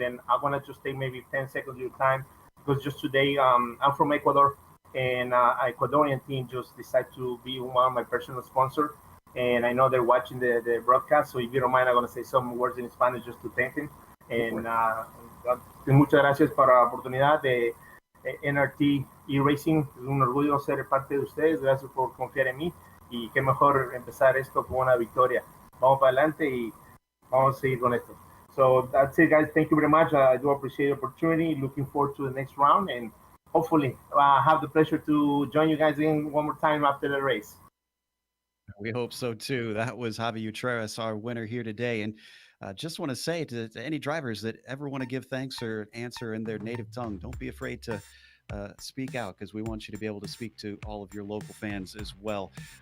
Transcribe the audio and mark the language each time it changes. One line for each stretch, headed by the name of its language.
English: And I want to just take maybe 10 seconds of your time, because just today, I'm from Ecuador, and Ecuadorian team just decided to be one of my personal sponsors. And I know they're watching the broadcast, so if you don't mind, I'm going to say some words in Spanish just to thank him. And
Spanish: muchas gracias por la oportunidad de NRT e-Racing. Es un orgullo ser parte de ustedes. Gracias por confiar en mí. Y qué mejor empezar esto con una victoria. Vamos para adelante y vamos a seguir con esto.
English: So that's it, guys. Thank you very much. I do appreciate the opportunity. Looking forward to the next round, and hopefully have the pleasure to join you guys in one more time after the race. We hope so too. That was Javi Utreras, our winner here today. And just want to say to any drivers that ever want to give thanks or answer in their native tongue, don't be afraid to speak out, because we want you to be able to speak to all of your local fans as well.